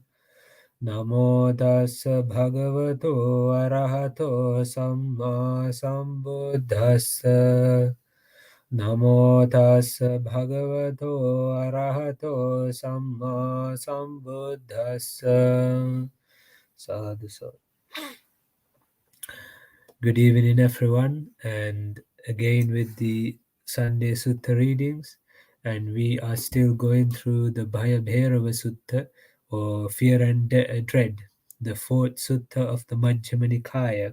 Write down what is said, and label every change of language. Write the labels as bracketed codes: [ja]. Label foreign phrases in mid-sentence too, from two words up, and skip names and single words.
[pi] Namo tassa bhagavato arahato samma sambuddhassa. Namo tassa bhagavato arahato samma sambuddhassa. Sadhu, sadhu. [en] Good evening, everyone, and again with the Sunday Sutta readings. And we are still going through the Bhayabherava Sutta, or Fear and Dread, the fourth Sutta of the Majjima Nikaya.